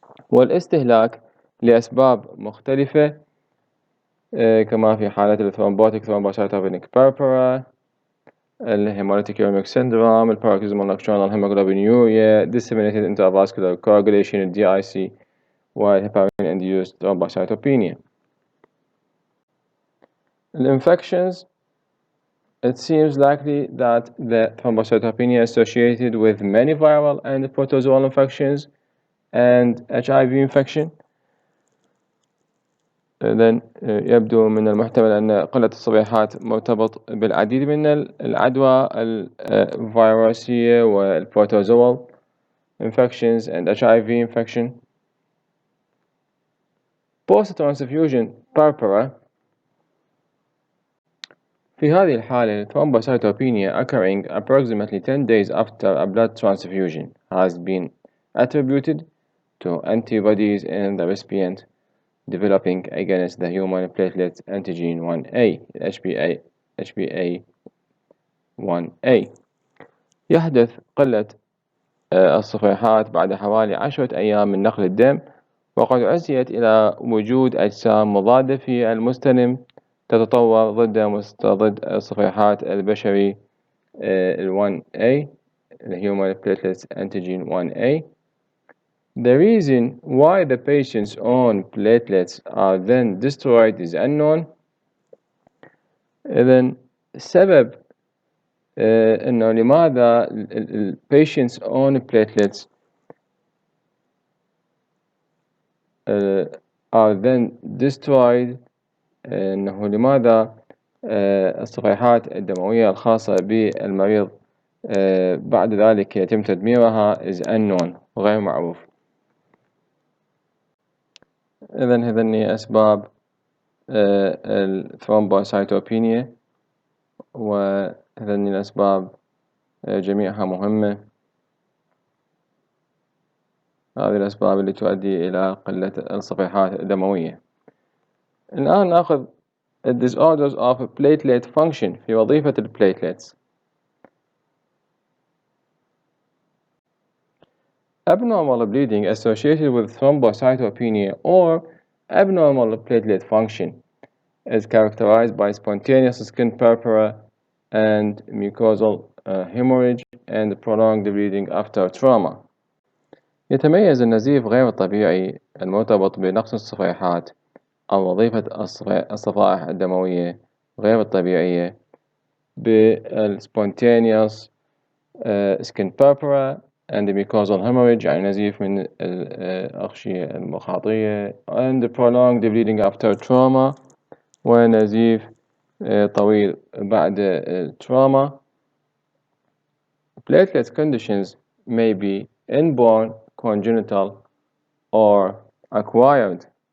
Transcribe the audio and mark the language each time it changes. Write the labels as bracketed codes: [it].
[ar] والاستهلاك لأسباب مختلفة كما في حالة الثرومبوتيك [en] thrombocytopenic purpura، [ar] الهيموليتيك [en] uremic syndrome، [ar] الباروكسيزمال نوكتورنال هيموجلوبينيوريا، [en] disseminated intravascular coagulation DIC [ar] والهيبارين [en] induced thrombocytopenia. Infections, it seems likely that the thrombocytopenia is associated with many viral and protozoal infections and HIV infection. [ar] إذن يبدو من المحتمل أن قلة الصفيحات مرتبط بالعديد من العدوى الفيروسية والبروتوزوال [en] infections and HIV infection. Post-transfusion purpura. [ar] في هذه الحالة [en] thrombocytopenia occurring approximately 10 days after a blood transfusion has been attributed to antibodies in the recipient developing against the human platelet antigen 1A HbA1a. [ar] يحدث قلة الصفيحات بعد حوالي 10 أيام من نقل الدم، وقد عزيت إلى وجود أجسام مضادة في المستلم تتطور ضد مستضد الصفيحات البشري ال 1A [en] Human Platelet Antigen 1A. The reason why the patient's own platelets are then destroyed is unknown. [ar] إذن السبب إنه لماذا ال [en] patient's own platelets are then destroyed، [ar] إنه لماذا الصفيحات الدموية الخاصة بالمريض بعد ذلك يتم تدميرها [en] is unknown، [ar] غير معروف. إذن هذني أسباب الثرومبوسايتوبينيا، وهذني الأسباب جميعها مهمة. هذه الأسباب اللي تؤدي إلى قلة الصفيحات الدموية. الآن نأخذ [en] disorders of platelet function [ar] في وظيفة البليتلتس. [en] Abnormal bleeding associated with thrombocytopenia or abnormal platelet function is characterized by spontaneous skin purpura and mucosal hemorrhage and prolonged bleeding after trauma. [ar] يتميز النزيف غير الطبيعي المرتبط بنقص الصفيحات أو وظيفة الصفائح الدموية غير الطبيعية بال [en] spontaneous skin purpura and mucosal hemorrhage، [ar] يعني نزيف من الأغشية المخاطية، [en] and prolonged bleeding after trauma، [ar] ونزيف طويل بعد trauma. [en] Platelet conditions may be inborn, congenital or acquired.